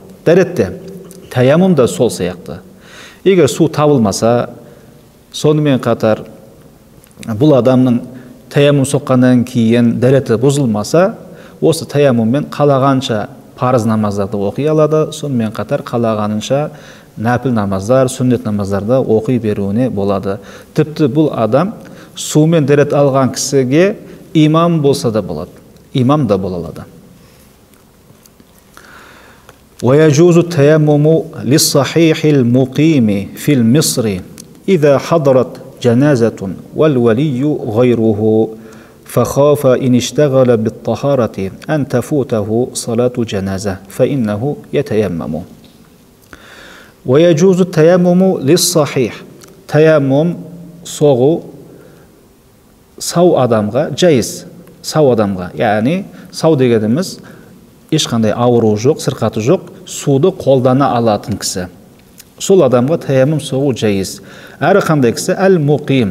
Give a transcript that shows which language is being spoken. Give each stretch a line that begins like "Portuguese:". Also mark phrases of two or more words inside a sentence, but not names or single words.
Kazakh: Дәретте, таяммум да сол сияқты. Егер су табылмаса, сонымен қатар бұл адамның таяммум соққаннан кейін дәреті бұзылмаса, осы таяммуммен қалағанша парыз намаздарды оқи алады, сонымен қатар қалағанынша нәпіл намаздар, сүннет намаздарды оқи беруіне болады. Тіпті бұл адам сумен дәрет алған кісіге имам болса да болады, имам да бола алады.
Arabic: ويجوز التيمم للصحيح المقيم في المصر إذا حضرت جنازة والولي غيره فخاف إن اشتغل بالطهارة أن تفوته صلاة الجنازة فإنه يتيمم. ويجوز التيمم للصحيح.
Kazakh: تيمم соғу сау адамға жайыз, сау адамға, яғни сау дегеніміз ешқандай ауыру жоқ, сырқаты жоқ, суды қолдана алатын кісі. Сол адамға таяммум соғу жайыз. Әрі қандай кісі? Әл-муқим.